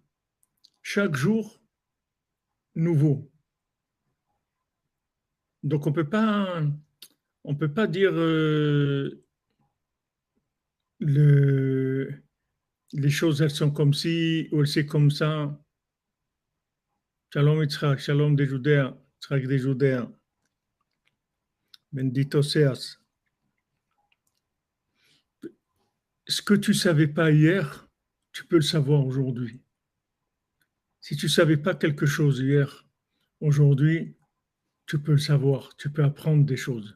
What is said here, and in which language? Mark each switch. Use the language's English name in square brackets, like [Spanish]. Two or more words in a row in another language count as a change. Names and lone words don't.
[French] Chaque jour, nouveau. Donc on peut pas dire le, les choses elles sont comme ci ou c'est comme ça. Shalom Yitzhak, shalom des Judéens, Yitzhak des Judéens. [Spanish] Bendito seas. [French] Ce que tu savais pas hier, tu peux le savoir aujourd'hui. Si tu savais pas quelque chose hier, aujourd'hui, tu peux le savoir, tu peux apprendre des choses.